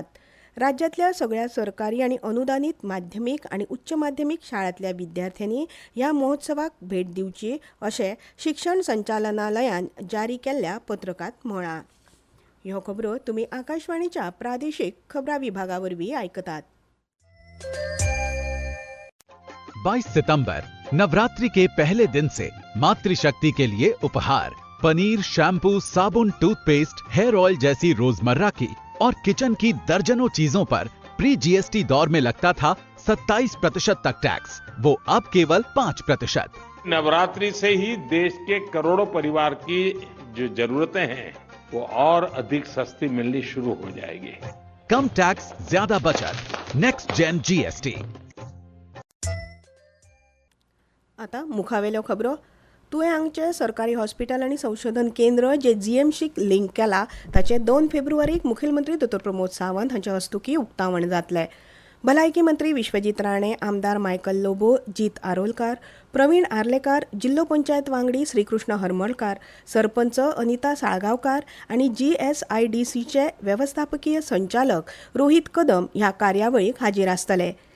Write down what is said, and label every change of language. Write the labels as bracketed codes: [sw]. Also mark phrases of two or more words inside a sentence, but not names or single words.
[kok] राज्यातल्या सगळ्या सरकारी आणि अनुदानित माध्यमिक आणि उच्च माध्यमिक शाळांतल्या विद्यार्थ्यांनी ह्या महोत्सवाक भेट दिवची अशें शिक्षण संचालनालयान जारी केल्ल्या पत्रकात म्हळां. ह्यो खबरो तुम्ही आकाशवाणीच्या प्रादेशीक खबरां विभागावरवीं आयकतात. [hi] 22 सितंबर नवरात्रि के पहले दिन से मातृशक्ति के लिए उपहार पनीर, शैम्पू, साबुन, टूथपेस्ट, [en] hair oil [hi] जैसी रोजमर्रा की और किचन की दर्जनों चीजों पर [en] pre GST [hi] दौर में लगता था 27% तक टैक्स, वो अब केवल 5%। नवरात्रि से ही देश के करोड़ों परिवार की जो जरूरतें हैं वो और अधिक सस्ती मिलनी शुरू हो जाएगी। कम टैक्स, ज्यादा बचत, [en] next gen GST. [kok] आता मुखावेल्यो खबरो. तुवें हांगचे सरकारी हॉस्पिटल आणि संशोधन केंद्र जे जीएमसीक लिंक केला ताचे 2 फेब्रुवारीक मुखेलमंत्री डॉ. प्रमोद सावंत हांच्या हस्तुकी उक्तावण जातलें. भलायकी मंत्री विश्वजीत राणे, आमदार मायकल लोबो, जीत आरोलकार, प्रवीण आर्लेकार, जिल्लो पंचायत वांगडी श्रीकृष्ण हरमळकार, सरपंच अनिता साळगांवकार आणि GSIDCचे व्यवस्थापकीय संचालक रोहित कदम ह्या कार्यावळीक हाजीर आसतले.